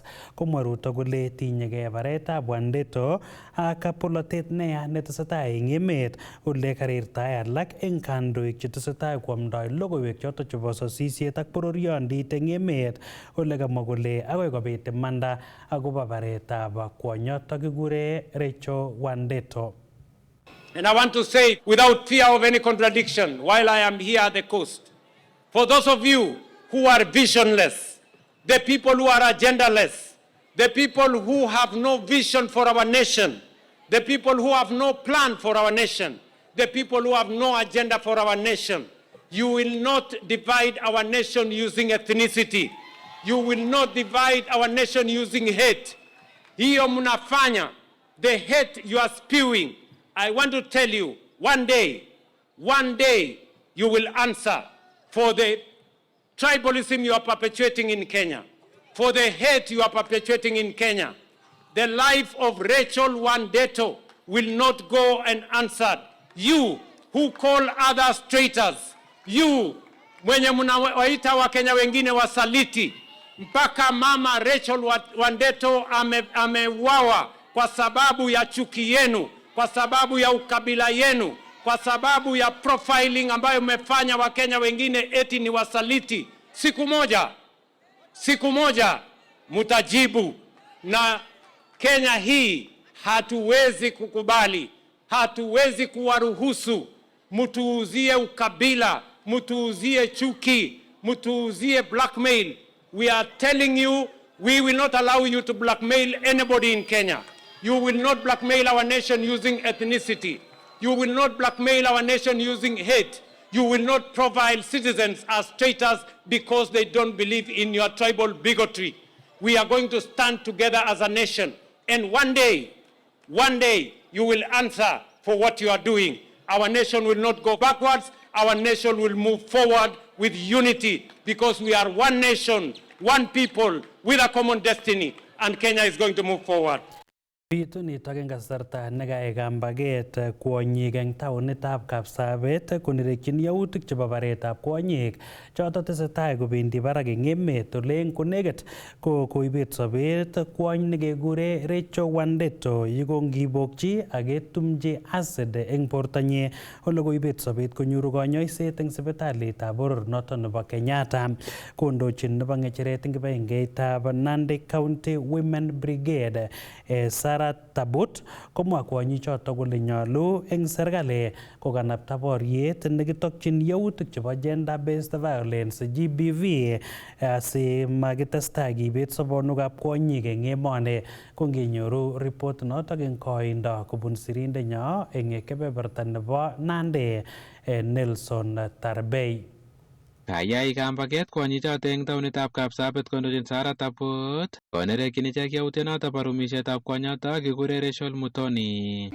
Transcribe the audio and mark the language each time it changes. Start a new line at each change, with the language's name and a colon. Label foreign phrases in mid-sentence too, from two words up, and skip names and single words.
Kalenjin: Komwa Ruto kole tinyegei baretab Wandeto ak bolotet neya netesetai eng emet ole karirtae alak eng kandoik chetesetai koamdoi logoiwek chotok chebo sosisiet ak bororiondit eng emet ole kamwa kole agoi kobit imanda akobo baretab kwonyotok kikure Rachel Wandeto.
English: And I want to say without fear of any contradiction while I am here at the coast, for those of you who are visionless, the people who are agendaless, the people who have no vision for our nation, the people who have no plan for our nation, the people who have no agenda for our nation, you will not divide our nation using ethnicity. You will not divide our nation using hate.
Swahili: Hiyo mnafanya,
English: the hate you are spewing. I want to tell you, one day, you will answer for the tribalism you are perpetuating in Kenya, for the hate you are perpetuating in Kenya. The life of Rachel Wandeto will not go unanswered. You who call others traitors, you
Swahili: mwenye mnawaita Wakenya wengine wasaliti, mpaka mama Rachel Wandeto ameuawa kwa sababu ya chuki yenu, kwa sababu ya ukabila yenu, kwa sababu ya profiling ambayo mmefanya Wakenya wengine eti ni wasaliti. Siku moja mutajibu, na Kenya hii hatuwezi kukubali, hatuwezi kuwaruhusu mutuuzie ukabila, mutuuzie chuki, mutuuzie blackmail. We are telling you, we will not allow you to blackmail anybody in Kenya. You will not blackmail our nation using ethnicity. You will not blackmail our nation using hate. You will not profile citizens as traitors because they don't believe in your tribal bigotry. We are going to stand together as a nation. And one day, you will answer for what you are doing. Our nation will not go backwards. Our nation will move forward with unity because we are one nation, one people with a common destiny, and Kenya is going to move forward.
Kalenjin: Bitu nitok eng kasarta nekae kambaget kwonyik eng taonitab Kapsabet konerekyin yautik chebo baretab kwonyik choto tesetai kobendi barak eng emet ole eng konekit koibet sobet kwony nekekure Rachel Wandeto yekongibokchi ak ketumchi acid eng bortonyi ole koibet sobet konyoru kanyoiset eng sipitalitab boror noto nebo Kenyatta. Kondochin nebo ng'echeret eng kibagengeitab Nandi County Women Brigade Tabut komwa kwonyichoto kole nyolu eng serikali kokanapta boriet nekitokyin yautik chebo
English: gender based violence GBV
Kalenjin: si makitestai kibet sobonwekab kwonyik eng emoni. Kongenyoru report notok eng koindo kobun sirindenyo eng kebeberta nebo Nandi Nelson Tarbei. Kayai kambaget kwonyichoto eng taonitab Kapsabet kondochin Tabut konerekyin ichek yautyonoto bo rumishetab kwonyoto kikure Rachel Mutoni.